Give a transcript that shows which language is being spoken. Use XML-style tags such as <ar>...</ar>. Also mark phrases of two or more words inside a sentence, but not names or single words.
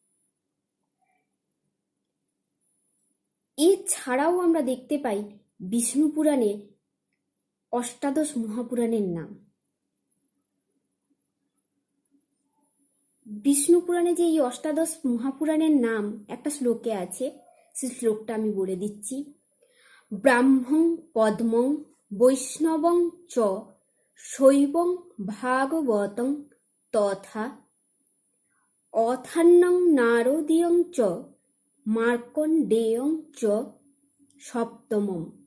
<bn>এছাড়াও আমরা দেখতে পাই বিষ্ণু পুরাণে অষ্টাদশ মহাপুরাণের নাম। বিষ্ণু পুরাণে যে এই অষ্টাদশ মহাপুরাণের নাম একটা শ্লোকে আছে, সেই শ্লোকটা আমি বলে দিচ্ছি।</bn> <sa>ব্রাহ্মং পদ্মং বৈষ্ণবং চ শৈবং ভাগবতং তথা অথান্যং নারদীয়ং চ মার্কণ্ডেয়ং চ সপ্তমম</sa>